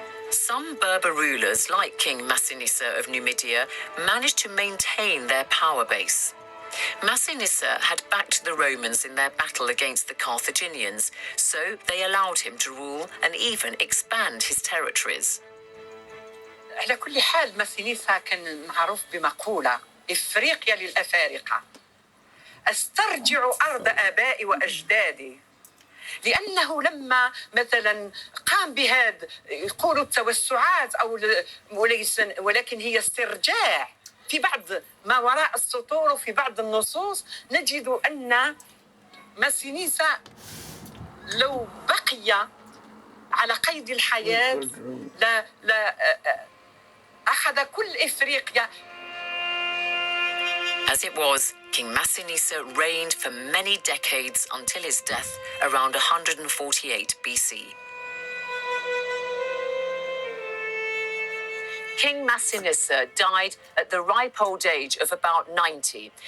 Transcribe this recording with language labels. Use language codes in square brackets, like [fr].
[en] Some Berber rulers, like King Massinissa of Numidia, managed to maintain their power base. Massinissa had backed the Romans in their battle against the Carthaginians, so they allowed him to rule and even expand his territories. [ar] على كل حال ماسينيسا كان معروف بمقولة: إفريقيا للأفارقة، أسترجع أرض آبائي وأجدادي. لأنه لما مثلا قام بهذا، يقولوا التوسعات أو وليس، ولكن هي استرجاع. في بعض ما وراء السطور وفي بعض النصوص نجد أن ماسينيسا لو بقي على قيد الحياة أخذ كل إفريقيا. [en] As it was, King Massinissa reigned for many decades until his death around 148 BC. King Massinissa died at the ripe old age of about 90.